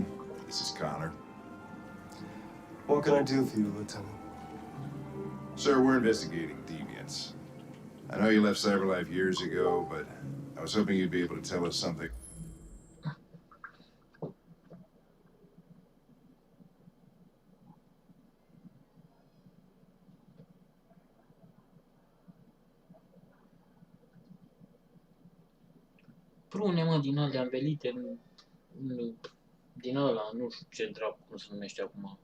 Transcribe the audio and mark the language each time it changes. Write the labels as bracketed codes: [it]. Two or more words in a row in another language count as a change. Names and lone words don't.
[en] This is Connor. What can I do for you, Lieutenant? Sir, we're investigating deviants. I know you left Cyberlife years ago, but I was hoping you'd be able to tell us something. [ro] Prune, mă, din alea învelite, din ăla, nu știu ce dracu, cum se numește acum.